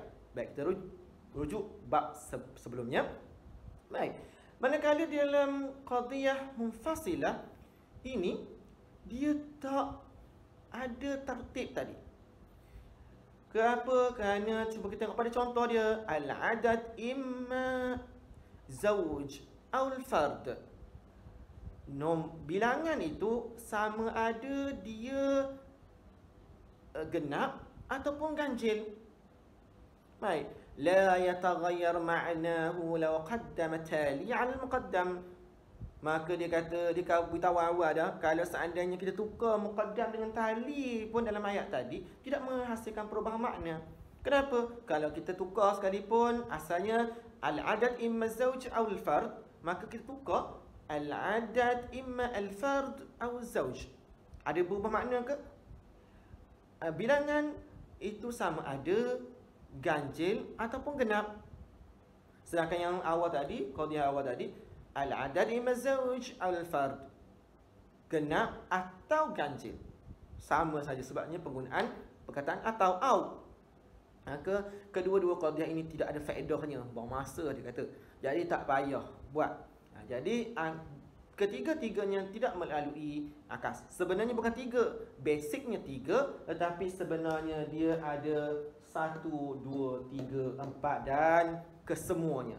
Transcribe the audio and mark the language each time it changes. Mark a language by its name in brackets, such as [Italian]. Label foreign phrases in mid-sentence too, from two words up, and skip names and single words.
[Malay] Baik, kita rujuk bab sebelumnya. Baik, manakala dalam [Arabic] قضية منفصلة [Malay] ini dia tak ada tertib tadi. Kenapa? Kerana cuba kita tengok pada contoh dia. [Arabic] العدد إما زوج atau al-fard. [Malay] Bilangan itu sama ada dia genap ataupun ganjil. Baik. [Arabic] لا يتغير معناه لو قدم التالي على المقدم. [Malay] Maka dia kata, dia beritahu awal dah, kalau seandainya kita tukar muqaddam dengan tali pun dalam ayat tadi, tidak menghasilkan perubahan makna. Kenapa? Kalau kita tukar sekalipun, asalnya [Arabic] العدد إما زوج [Malay] atau al-fard, maka kita tukar [Arabic] العدد إما الفرد [Malay] atau zawj. Ada berubah makna ke? Bilangan itu sama ada ganjil ataupun genap. Sedangkan yang awal tadi, qadiyah awal tadi, [Arabic] العدد إما زوج الفرد, [Malay] genap atau ganjil. Sama saja sebabnya penggunaan perkataan atau au. Maka kedua-dua qadiyah ini tidak ada faedahnya, buang masa dia kata. Jadi tak payah buat. Jadi ketiga-tiganya tidak melalui akas. Sebenarnya bukan tiga, basicnya tiga, tetapi sebenarnya dia ada 1, 2, 3, 4 dan kesemuanya.